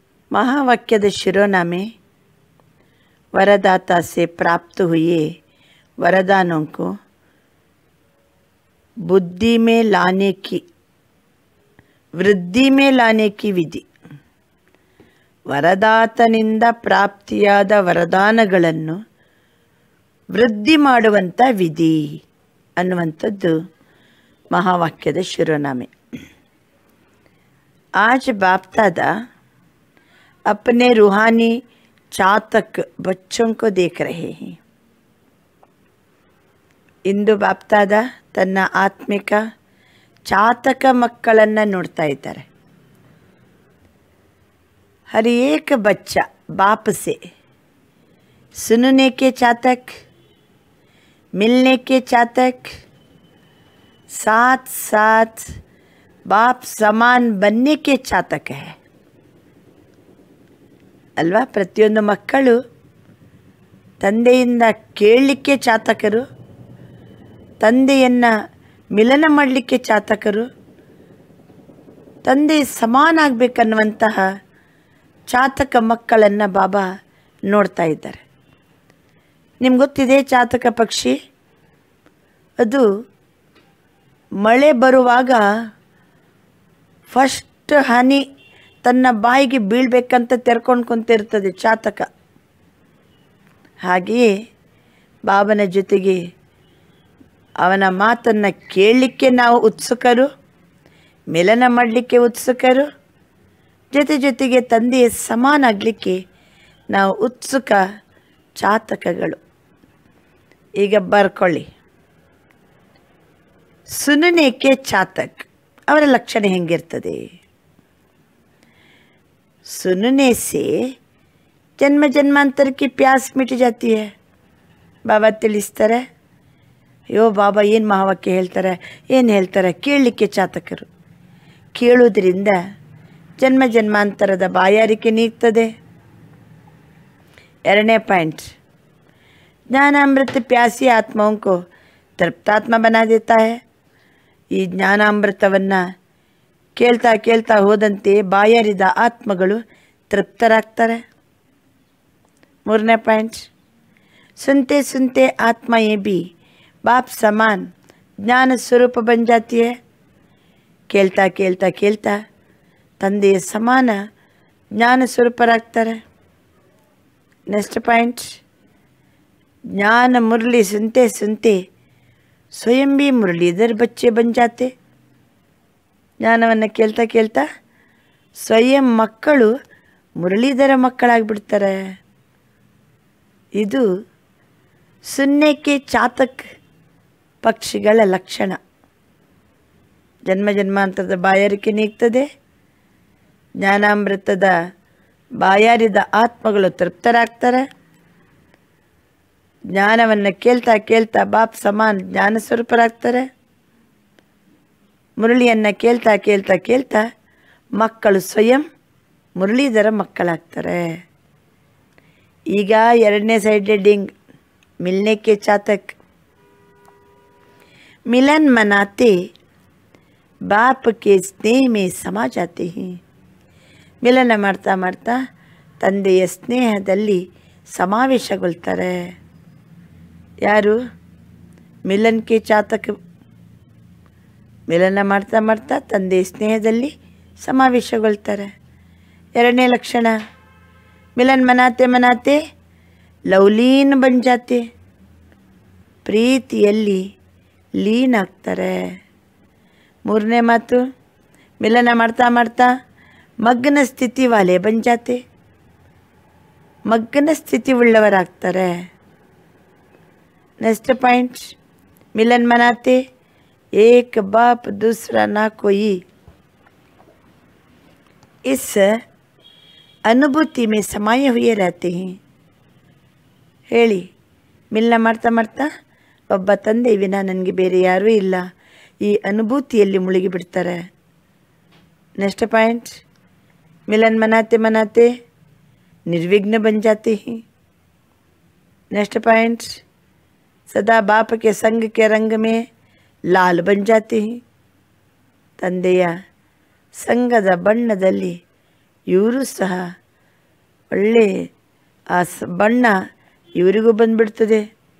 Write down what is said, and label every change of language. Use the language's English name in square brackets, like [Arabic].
[Hindi] महावाक्य शिरोनामे वरदाता से प्राप्त हुए वरदानों को बुद्धि में लाने की वृद्धि में लाने की विधि. [Kannada] ವರದಾತನಿಂದ ಪ್ರಾಪ್ತಿಯಾದ ವರದಾನಗಳನ್ನು ವೃದ್ಧಿ ಮಾಡುವಂಥ ವಿಧಿ ಅನ್ನುವಂಥದ್ದು ಮಹಾವಾಕ್ಯದ ಶಿರೋನಾಮೆ. [Hindi] आज बाप दादा अपने रूहानी चातक बच्चों को देख रहे हैं. [Kannada] ಇಂದು ಬಾಪ್ ದಾದಾ ತನ್ನ ಆತ್ಮಿಕ ಚಾತಕ ಮಕ್ಕಳನ್ನು ನೋಡ್ತಾ ಇದ್ದಾರೆ. [Hindi] हर एक बच्चा बाप से सुनने के चातक, मिलने के चातक, साथ साथ बाप समान बनने के चातक है ಅಲ್ವಾ. [Kannada] ಪ್ರತಿಯೊಂದು ಮಕ್ಕಳು ತಂದೆಯಿಂದ ಕೇಳಲಿಕ್ಕೆ ಚಾತಕರು, ತಂದೆಯನ್ನು ಮಿಲನ ಮಾಡಲಿಕ್ಕೆ ಚಾತಕರು, ತಂದೆ ಸಮಾನ ಆಗಬೇಕನ್ನುವಂತಹ ಚಾತಕ ಮಕ್ಕಳನ್ನು ಬಾಬಾ ನೋಡ್ತಾ ಇದ್ದಾರೆ. ನಿಮ್ಗೆ ಗೊತ್ತಿದೆ, ಚಾತಕ ಪಕ್ಷಿ ಅದು ಮಳೆ ಬರುವಾಗ ಫಸ್ಟ್ ಹನಿ ತನ್ನ ಬಾಯಿಗೆ ಬೀಳಬೇಕಂತ ತೆರ್ಕೊಂಡು ಕುಂತಿರ್ತದೆ ಚಾತಕ. ಹಾಗೆಯೇ ಬಾಬನ ಜೊತೆಗೆ ಅವನ ಮಾತನ್ನು ಕೇಳಲಿಕ್ಕೆ ನಾವು ಉತ್ಸುಕರು, ಮಿಲನ ಮಾಡಲಿಕ್ಕೆ ಉತ್ಸುಕರು, ಜೊತೆ ಜೊತೆಗೆ ತಂದೆಯ ಸಮಾನ ಆಗಲಿಕ್ಕೆ ನಾವು ಉತ್ಸುಕ ಚಾತಕಗಳು. ಈಗ ಬರ್ಕೊಳ್ಳಿ, ಸುನನೇಕೆ ಚಾತಕ್ ಅವರ ಲಕ್ಷಣ ಹೆಂಗಿರ್ತದೆ. [Hindi] सुनने से जन्म जन्मांतर की प्यास मिट जाती है. [Kannada] ಬಾಬಾ ತಿಳಿಸ್ತಾರೆ. ಅಯ್ಯೋ ಬಾಬಾ ಏನು ಮಹಾವಾಕ್ಯ ಹೇಳ್ತಾರೆ, ಏನು ಹೇಳ್ತಾರೆ, ಕೇಳಲಿಕ್ಕೆ ಚಾತಕರು. ಕೇಳೋದ್ರಿಂದ ಜನ್ಮ ಜನ್ಮಾಂತರದ ಬಾಯಾರಿಕೆ ನೀಗ್ತದೆ. 2ನೇ ಪಾಯಿಂಟ್, [Hindi] ज्ञानामृत प्यासी आत्माओं को तृप्तात्मा बना देता है. [Kannada] ಈ ಜ್ಞಾನಾಮೃತವನ್ನು ಕೇಳ್ತಾ ಕೇಳ್ತಾ ಹೋದಂತೆ ಬಾಯಾರಿದ ಆತ್ಮಗಳು ತೃಪ್ತರಾಗ್ತಾರೆ. 3ನೇ ಪಾಯಿಂಟ್, [Hindi] सुनते सुनते आत्माएं भी बाप समान ज्ञान स्वरूप बन जाती है. [Kannada] ಕೇಳ್ತಾ ಕೇಳ್ತಾ ಕೇಳ್ತಾ ತಂದೆಯ ಸಮಾನ ಜ್ಞಾನ ಸ್ವರೂಪರಾಗ್ತಾರೆ. ನೆಕ್ಸ್ಟ್ ಪಾಯಿಂಟ್, [Hindi] ज्ञान मुरली सुनते सुनते स्वयं भी मुरलीधर बच्चे बन जाते. [Kannada] ಜ್ಞಾನವನ್ನು ಕೇಳ್ತಾ ಕೇಳ್ತಾ ಸ್ವಯಂ ಮಕ್ಕಳು ಮುರಳೀಧರ ಮಕ್ಕಳಾಗ್ಬಿಡ್ತಾರೆ. ಇದು ಸುನ್ನೆಕ್ಕೆ ಚಾತಕ್ ಪಕ್ಷಿಗಳ ಲಕ್ಷಣ. ಜನ್ಮ ಜನ್ಮಾಂತರದ ಬಾಯಾರಿಕೆ ನೀಗ್ತದೆ. ಜ್ಞಾನಾಮೃತದ ಬಾಯಾರಿದ ಆತ್ಮಗಳು ತೃಪ್ತರಾಗ್ತಾರೆ. ಜ್ಞಾನವನ್ನು ಕೇಳ್ತಾ ಕೇಳ್ತಾ ಬಾಪ್ ಸಮಾನ ಜ್ಞಾನ ಸ್ವರೂಪರಾಗ್ತಾರೆ. ಮುರಳಿಯನ್ನು ಕೇಳ್ತಾ ಕೇಳ್ತಾ ಕೇಳ್ತಾ ಮಕ್ಕಳು ಸ್ವಯಂ ಮುರಳೀಧರ ಮಕ್ಕಳಾಗ್ತಾರೆ. ಈಗ 2ನೇ ಸೈಡ್ ಹೆಡ್ಡಿಂಗ್, [Hindi] मिलने के चातक. मिलन मनाते बाप के स्नेह में समा जाते हैं. [Kannada] ಮಿಲನ ಮಾಡ್ತಾ ಮಾಡ್ತಾ ತಂದೆಯ ಸ್ನೇಹದಲ್ಲಿ ಸಮಾವೇಶಗೊಳ್ತಾರೆ. ಯಾರು? [Hindi] ಮಿಲನ್ ಕೆ ಚಾತಕ್. [Kannada] ಮಿಲನ ಮಾಡ್ತಾ ಮಾಡ್ತಾ ತಂದೆಯ ಸ್ನೇಹದಲ್ಲಿ ಸಮಾವೇಶಗೊಳ್ತಾರೆ. 2ನೇ ಲಕ್ಷಣ, [Hindi] ಮಿಲನ್ ಮನಾತೆ ಮನಾತೆ ಲವ್ಲೀನ್ ಬನ್ ಜಾತೆ. [Kannada] ಪ್ರೀತಿಯಲ್ಲಿ ಲೀನ್ ಆಗ್ತಾರೆ. 3ನೇ ಮಾತು, ಮಿಲನ ಮಾಡ್ತಾ ಮಾಡ್ತಾ ಮಗ್ನ ಸ್ಥಿತಿ [Hindi] ವಾಲೆ ಬನ್ ಜಾತೆ. [Kannada] ಮಗ್ನ ಸ್ಥಿತಿ ಉಳ್ಳವರಾಗ್ತಾರೆ. [Hindi] नेक्स्ट पॉइंट, मिलन मनाते एक बाप दूसरा ना कोई. इस अनुभूति में समाये हुए रहते हैं. [Kannada] ಹೇಳಿ, ಮಿಲನ ಮಾಡ್ತಾ ಮಾಡ್ತಾ ಒಬ್ಬ ತಂದೆ ವಿನ ನನಗೆ ಬೇರೆ ಯಾರೂ ಇಲ್ಲ, ಈ ಅನುಭೂತಿಯಲ್ಲಿ ಮುಳುಗಿ ಬಿಡ್ತಾರೆ. ನೆಕ್ಸ್ಟ್ ಪಾಯಿಂಟ್, [Hindi] मिलन मनाते मनाते निर्विघ्न बन जाते हैं. नेक्स्ट पॉइंट, सदा बाप के संग के रंग में लाल बन जाते हैं. [Kannada] ತಂದೆಯ ಸಂಗದ ಬಣ್ಣದಲ್ಲಿ ಇವರು ಸಹ ಒಳ್ಳೆ ಆ ಬಣ್ಣ ಇವರಿಗೂ ಬಂದುಬಿಡ್ತದೆ.